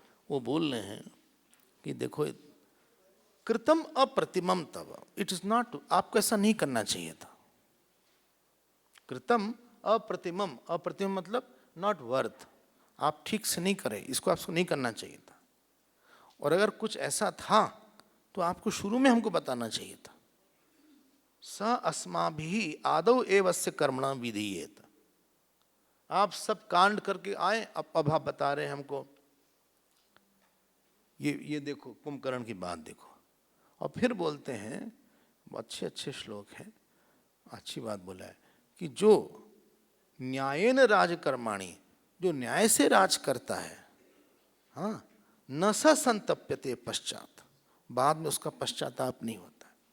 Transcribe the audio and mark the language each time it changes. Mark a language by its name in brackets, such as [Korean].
[Hindi] वो बोल रहे हैं कि देखो, [Sanskrit] कृतम अप्रतिमं तव, [English] it is not, [Hindi] आपको ऐसा नहीं करना चाहिए था। [Sanskrit] कृतम अप्रतिमम, [Hindi] अप्रतिमम मतलब [English] not worth, [Hindi] आप ठीक से नहीं करे, इसको आपको नहीं करना चाहिए था। और अगर कुछ ऐसा था तो आपको शुरू में हमको बताना चाहिए था। [Sanskrit] स अस्माभिः आदौ एवस्य कर्मणा विधीयेत। [Hindi] आप सब कांड करके आए, अब आप बता रहे हैं हमको। ये देखो कुंभकर्ण की बात देखो। और फिर बोलते हैं, अच्छे अच्छे श्लोक हैं, अच्छी बात बोला है कि जो [Sanskrit] न्यायेन राजकर्माणि, [Hindi] जो न्याय से राज करता है, हाँ, [Sanskrit] न स संतप्यते पश्चात, [Hindi] बाद में उसका पश्चाताप नहीं होता।